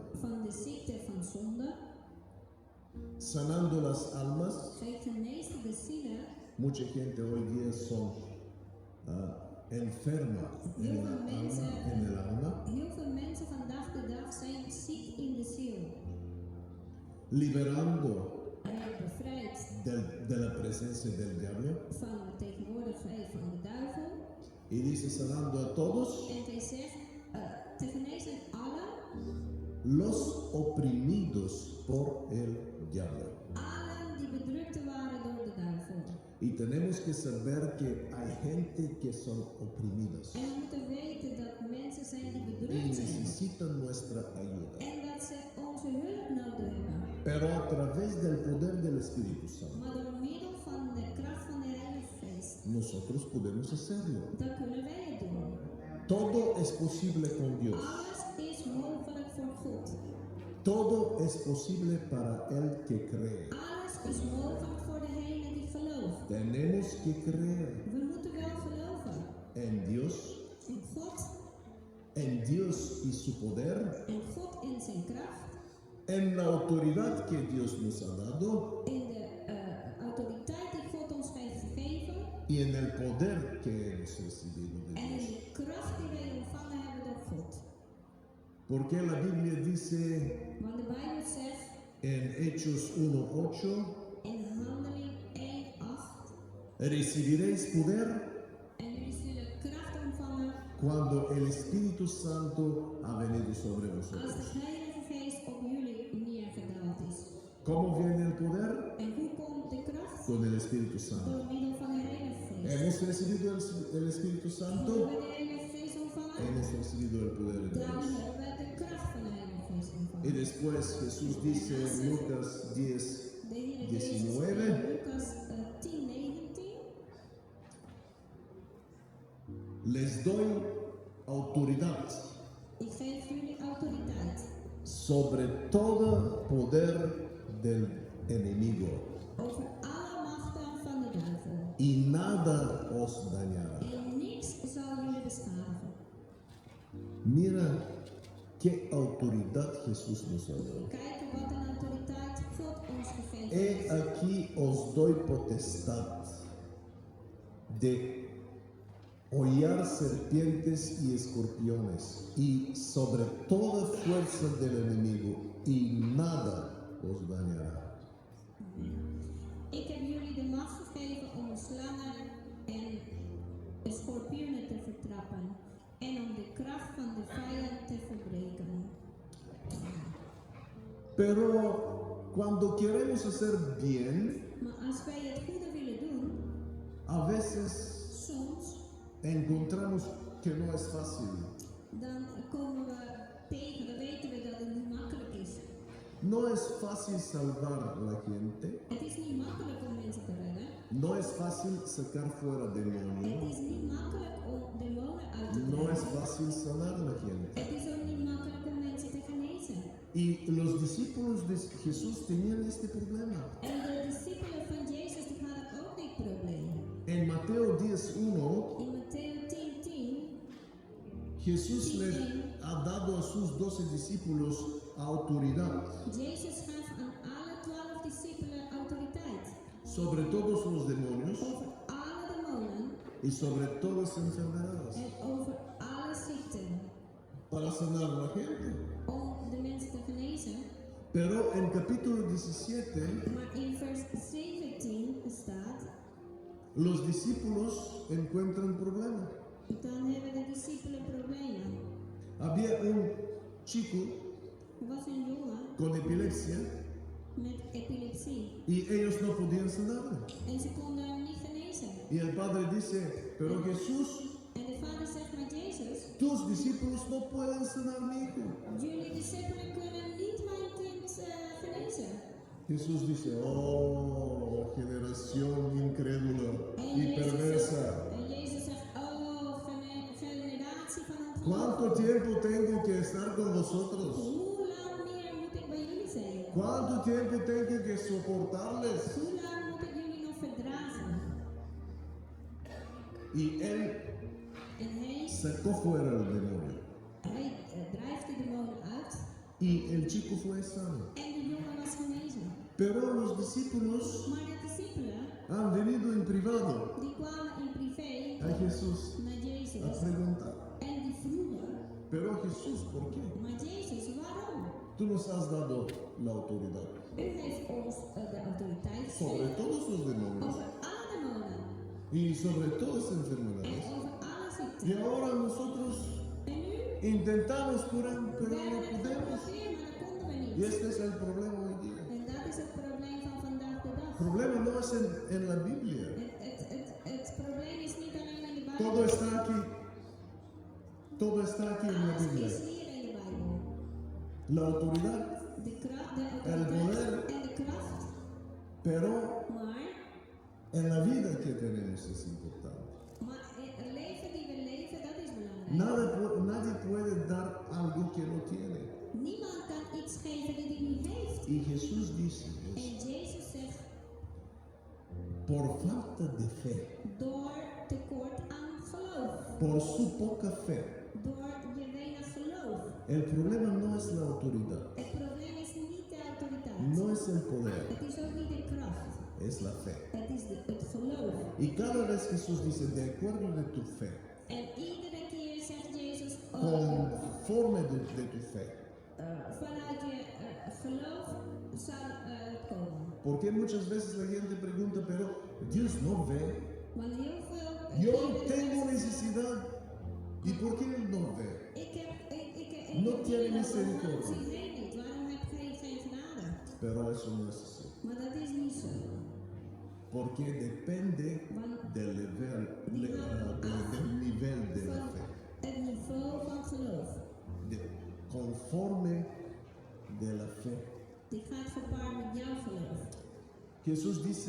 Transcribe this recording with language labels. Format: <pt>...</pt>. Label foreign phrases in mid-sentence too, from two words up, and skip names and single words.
<nl>van de ziekte van zonde,</nl> <es>sanando las almas.</es> <nl>hij geneest de zielen.</nl> <es>Mucha gente hoy día son enferma en el alma,</es> <nl>Heel veel mensen vandaag de dag zijn ziek in de ziel.</nl> <es>liberando</es> <nl>Hij bevrijdt</nl> <es>de la presencia del diablo.</es> <nl>van de tegenwoordigheid van de duivel.</nl> <es>Y dice sanando a todos</es> <nl>En hij zegt te genezen allen,</nl> <es>los oprimidos por el diablo.</es> <nl>allen die bedrukt waren door de duivel.</nl> <es>Y tenemos que saber que hay gente que son oprimidos</es> <nl>En we moeten weten dat mensen zijn die</nl> <es>y</es> <nl>bedrukt zijn.</nl> <es>necesitan nuestra ayuda.</es> <nl>En dat ze onze hulp nodig hebben.</nl> <es>Pero a través del poder del Espíritu Santo,</es> <nl>Maar door middel van de kracht van de Heilige Geest,</nl> <es>nosotros podemos hacerlo.</es> <nl>dan kunnen wij het doen.</nl> <es>Todo es posible con Dios.</es> <nl>Alles is mogelijk voor God.</nl> <es>Todo es posible para el que cree.</es> <nl>Alles is mogelijk voor degene die gelooft.</nl> <es>Tenemos que creer</es> <nl>We moeten wel geloven</nl> <es>en Dios y su poder,</es> <nl>in God in zijn kracht,</nl> <es>en la autoridad que Dios nos ha dado</es> <nl>in de autoriteit die God ons heeft gegeven</nl> <es>y en el poder que hemos recibido de</es> <nl>en in</nl> <es>Dios.</es> <nl>de kracht die wij ontvangen hebben door God.</nl> <es>Porque la Biblia dice</es> <nl>Want de Bijbel zegt</nl> <es>en Hechos 1:8,</es> <nl>in Handeling 1:8,</nl> <es>recibiréis poder</es> <nl>en jullie zullen kracht ontvangen</nl> <es>cuando el Espíritu Santo ha venido sobre</es> <nl>als</nl> <es>vosotros.</es> <nl>de Heilige Geest op jullie neergedaald is.</nl> <es>¿Cómo viene el poder?</es> <nl>En hoe komt de kracht?</nl> <es>Con el Espíritu Santo.</es> <nl>Door middel van de Heilige Geest.</nl> <es>¿Hemos recibido el Espíritu</es> <nl>Hebben</nl> <es>Santo?</es> <nl>we de Heilige Geest ontvangen?</nl> <es>Hemos recibido el poder de</es> <nl>Dan</nl> <es>Dios.</es> <nl>hebben we de kracht van de Heilige Geest</nl> <es>Y</es> <nl>ontvangen.</nl> <es>después Jesús dice en Lucas 10,</es> <nl>De Heer Jezus in</nl> <es>19,</es> <nl>Lucas 10:19.</nl> <es>les doy autoridad</es> <nl>Ik geef jullie autoriteit</nl> <es>sobre todo poder del enemigo</es> <nl>over alle machten van de duivel.</nl> <es>y nada os dañará.</es> <nl>En niks zal jullie beschadigen.</nl> <es>Mira qué autoridad Jesús nos ha dado.</es> <nl>Kijk wat een autoriteit God ons gegeven</nl> <es>He</es> <nl>heeft.</nl> <es>aquí os doy potestad de hollar serpientes y escorpiones y sobre toda fuerza del enemigo y nada os dañará.</es> <nl>Ik heb jullie de macht gegeven om slangen en schorpioenen te vertrappen en om de kracht van de vijand te verbreken.</nl> <es>Pero cuando queremos hacer bien,</es> <nl>Maar als wij het goede willen doen,</nl> <es>a veces</es> <nl>soms,</nl> <es>encontramos que no es fácil.</es> <nl>dan komen we tegen, dan weten we dat het niet makkelijk is.</nl> <es>No es fácil salvar la gente,</es> <nl>Het is niet makkelijk om mensen te redden.</nl> <es>no es fácil sacar fuera</es> <nl>Het</nl> <es>demonios,</es> <nl>is niet makkelijk om demonen uit te</nl> <es>no es</es> <nl>drijven.</nl> <es>fácil sanar a la gente.</es> <nl>Het is ook niet makkelijk om mensen te genezen.</nl> <es>Y los discípulos de Jesús tenían este problema.</es> <nl>En de discipelen van Jezus die hadden ook dit probleem.</nl> <es>En Mateo 10:1,</es> <nl>In Mattheüs 10:10</nl> <es>Jesús le ha dado a sus 12 discípulos autoridad</es> <nl>Jezus gaf aan alle 12 discipelen autoriteit</nl> <es>sobre todos los demonios</es> <nl>over alle demonen</nl> <es>y sobre todas las enfermedades</es> <nl>en over alle ziekten</nl> <es>para sanar a la gente.</es> <nl>om de mensen te genezen.</nl> <es>Pero en capítulo 17,</es> <nl>Maar in vers 17 staat,</nl> <es>los discípulos encuentran un problema.</es> <nl>dan hebben de discipelen problemen.</nl> <es>Había un chico</es> <nl>Er was een jongen</nl> <es>con epilepsia</es> <nl>met epilepsie</nl> <es>y ellos no podían sanarlo.</es> <nl>en ze konden hem niet genezen.</nl> <es>Y el padre dice, pero Jesús</es> <nl>En de vader Jezus,</nl> <es>tus discípulos no pueden sanar mi hijo.</es> <nl>jullie discipelen kunnen niet mijn kind genezen.</nl> <es>Jesús dice, oh, generación incrédula y perversa.</es> <nl>En Jezus zegt, oh, generatie van ongelovigen.</nl> <es>¿Cuánto tiempo tengo que estar con vosotros?</es> <nl>Hoe lang meer moet ik bij jullie zijn?</nl> <es>¿Cuánto tiempo tengo que soportarles?</es> <nl>Hoe lang moet ik jullie nog verdragen?</nl> <es>Y él</es> <nl>En hij</nl> <es>sacó fuera el demonio.</es> <nl>drijft de demonen uit</nl> <es>Y el chico fue sano.</es> <nl>en de jongen was genezen.</nl> <es>Pero los discípulos</es> <nl>Maar de discipelen,</nl> <es>han venido en privado</es> <nl>die kwamen in privé</nl> <es>a Jesús</es> <nl>naar</nl> <es>a</es> <nl>Jezus</nl> <es>preguntar.</es> <nl>en die vroegen,</nl> <es>Pero Jesús, ¿por qué?</es> <nl>maar Jezus, waarom?</nl> <es>Tú nos has dado la autoridad</es> <nl>U heeft ons de autoriteit</nl> <es>sobre</es> <nl>gegeven</nl> <es>todos los demonios</es> <nl>over alle demonen</nl> <es>y sobre todas</es> <nl>en</nl> <es>enfermedades.</es> <nl>over alle</nl> <es>Y</es> <nl>ziekten.</nl> <es>ahora nosotros</es> <nl>En nu,</nl> <es>intentamos curar,</es> <nl>we</nl> <es>pero no</es> <nl>hebben het</nl> <es>podemos.</es> <nl>geprobeerd, maar dat konden we</nl> <es>Y</es> <nl>niet.</nl> <es>este es el problema hoy día.</es> <nl>En dat is het probleem van vandaag de dag.</nl> <es>El problema no es en la Biblia.</es> <nl>Het probleem is niet alleen in de</nl> <es>Todo</es> <nl>Bijbel.</nl> <es>está aquí. Todo está aquí en la</es> <nl>Alles</nl> <es>Biblia.</es> <nl>is hier in de Bijbel.</nl> <es>La autoridad,</es> <nl>De</nl> <es>El poder.</es> <nl>autoriteit en de kracht.</nl> <es>pero</es> <nl>Maar</nl> <es>en la vida que tenemos es importante.</es> <nl>het leven die we leven, dat is belangrijk.</nl> <es>Nadie puede dar algo que no tiene.</es> <nl>Niemand kan iets geven die hij niet heeft.</nl> <es>Y Jesús dice,</es> <nl>En Jezus zegt,</nl> <es>por falta de fe,</es> <nl>door tekort aan geloof.</nl> <es>por su poca fe,</es> <nl>Door je weinig geloof.</nl> <es>el problema no es la autoridad,</es> <nl>Het probleem is niet de autoriteit.</nl> <es>no es el poder,</es> <nl>Het is ook niet de kracht.</nl> <es>es la fe.</es> <nl>Het is het geloof.</nl> <es>Y cada vez Jesús dice, de acuerdo de tu fe,</es> <nl>En iedere keer zegt Jezus,</nl> <es>conforme de tu fe.</es> <nl>vanuit je geloof zal het komen.</nl> <es>Porque muchas veces la gente pregunta, pero Dios no ve.</es> <nl>Want heel veel</nl> <es>Yo</es> <nl>keren</nl> <es>tengo</es> <nl>mensen</nl> <es>necesidad. ¿Y por qué Él no ve? No tiene misericordia.</es> <nl>Zie jij niet, waarom heb jij geen genade?</nl> <es>Pero eso no es así.</es> <nl>Maar dat is niet zo.</nl> <es>Porque depende</es> <nl>Want</nl> <es>del nivel de la</es> <nl>van</nl> <es>fe.</es> <nl>het niveau van geloof.</nl> <es>Conforme de la fe.</es> <nl>Die gaat gepaard met jouw geloof.</nl> <es>Jesús dice</es>